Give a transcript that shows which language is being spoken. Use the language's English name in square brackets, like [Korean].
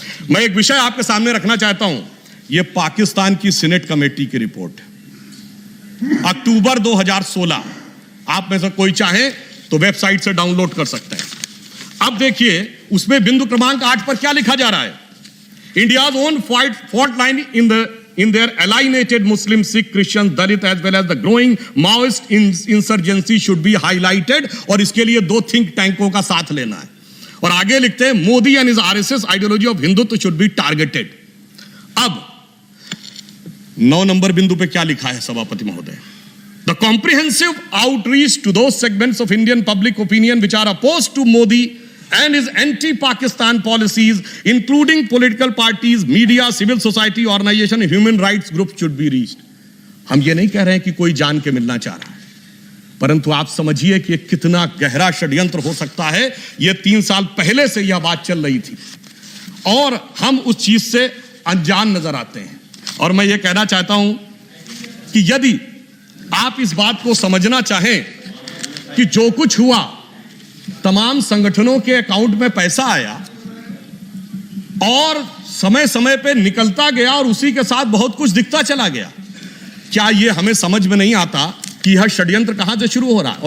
[Hindi] मैं एक विषय आपके सामने रखना चाहता हूं। यह पाकिस्तान की सीनेट कमेटी की रिपोर्ट है, अक्टूबर 2016। आप में से कोई चाहे तो वेबसाइट से डाउनलोड कर सकते हैं। अब देखिए उसमें बिंदु क्रमांक 8 पर क्या लिखा जा रहा है। [English] India's own fault line in their alienated Muslim, Sikh, Christian, Dalit as well as the growing Maoist insurgency should be highlighted। [Hindi] और इसके लिए 2 think टैंकों का साथ लेना है। और आगे लिखते हैं [English] Modi and his RSS ideology of Hindutva should be targeted। [Hindi] अब 9 नंबर बिंदु पे क्या लिखा है सभापति महोदय? [English] The comprehensive outreach to those segments of Indian public opinion which are opposed to Modi and his anti-Pakistan policies, including political parties, media, civil society organization, human rights groups should be reached। [Hindi] हम ये नहीं कह रहे हैं कि कोई जान के मिलना चाह रहा है, परंतु आप समझिए कि कितना गहरा षड्यंत्र हो सकता है। ये 3 साल पहले से यह बात चल रही थी और हम उस चीज से अनजान नजर आते हैं। और मैं ये कहना चाहता हूं कि यदि आप इस बात को समझना चाहें कि जो कुछ हुआ, तमाम संगठनों के अकाउंट में पैसा आया और समय समय पे निकलता गया और उसी के साथ बहुत कुछ दिखता चला गया, क्या यह हमें समझ में नहीं आता कि यह षड्यंत्र कहां से शुरू हो रहा है?